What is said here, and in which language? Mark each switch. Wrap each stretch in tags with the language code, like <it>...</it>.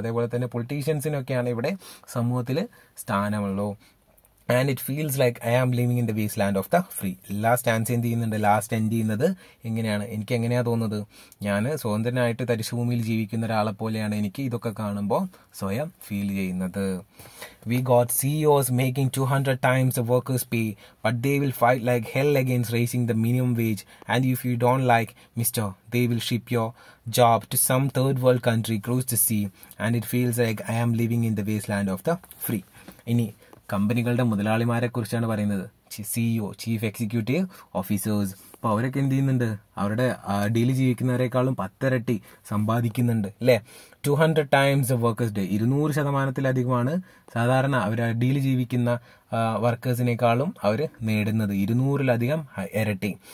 <ml>അതേപോലെ തന്നെ പൊളിറ്റീഷ്യൻസിനൊക്കെയാണ് ഇവിടെ സമൂഹത്തിൽ സ്ഥാനമുള്ളൂ.</ml> <en>And it feels like I am living in the waste land of the free.</en> <ml>Last answer എന്ത് ചെയ്യുന്നുണ്ട്, ലാസ്റ്റ് എൻഡ് ചെയ്യുന്നത് എങ്ങനെയാണ്, എനിക്ക് എങ്ങനെയാണ് തോന്നുന്നത്, ഞാൻ സ്വതന്ത്രനായിട്ട് തരിശുഭൂമിയിൽ ജീവിക്കുന്ന ഒരാളെ പോലെയാണ് എനിക്ക് ഇതൊക്കെ കാണുമ്പോൾ സ്വയം ഫീൽ ചെയ്യുന്നത്.</ml> <en>We got CEOs making 200 times the workers' pay, but they will fight like hell against raising the minimum wage. And if you don't like Mr., they will ship your job to some third world country across the sea. And it feels like I am living in the wasteland of the free.</en> <ml>ഇനി കമ്പനികളുടെ മുതലാളിമാരെ കുറിച്ചാണ് പറയുന്നത്. CEO, chief executive officers. അപ്പോൾ അവരൊക്കെ എന്ത് ചെയ്യുന്നുണ്ട്, അവരുടെ daily ജീവിക്കുന്നവരെക്കാളും 10 ഇരട്ടി സമ്പാദിക്കുന്നുണ്ട് അല്ലേ.</ml> <en>200 times the workers' day,</en> <ml>200% സാധാരണ അവർ ഡെയിലി ജീവിക്കുന്ന വർക്കേഴ്സിനേക്കാളും അവർ നേടുന്നത് 200-ലധികം ഇരട്ടി.</ml>